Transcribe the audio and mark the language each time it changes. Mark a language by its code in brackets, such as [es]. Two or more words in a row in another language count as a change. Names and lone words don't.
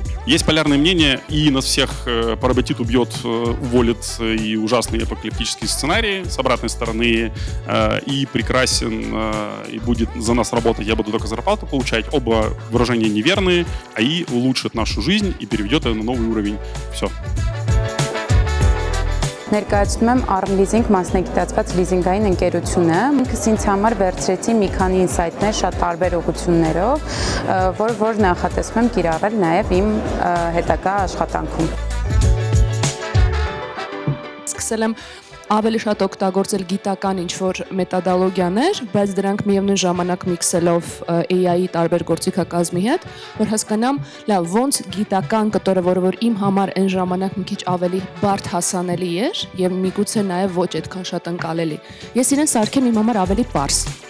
[ru] Есть полярное мнение, и нас всех поработит, убьет, уволит, и ужасные апокалиптические сценарии с обратной стороны, и прекрасен, и будет за нас работать, я буду только зарплату получать. Оба выражения неверные, а ИИ улучшит нашу жизнь и переведет ее на новый уровень. Все. [hy] Ներկայացնում եմ Arm Leasing մասնագիտացված լիզինգային ընկերությունը։ Ինքս ինձ համար վերցրեցի մի քանի ինսայթներ շատ տարբեր ուղղություններով, որ նախատեսում եմ կիրառել նաև իմ հետագա աշխատանքում։ Սկսել եմ ավելի շատ օգտագործել գիտական ինչ-որ մեթոդոլոգիաներ, բայց դրանք միևնույն ժամանակ միքսելով AI-ի տարբեր գործիքակազմի հետ, որ հասկանամ, լավ, ոնց գիտական կտորը, որ իմ համար այն ժամանակ մի քիչ ավելի բարդ հասանելի էր եւ միգուցե նաեւ ոչ այդքան շատ ընկալելի։ Ես իրեն սարքեմ իմ համար ավելի պարզ։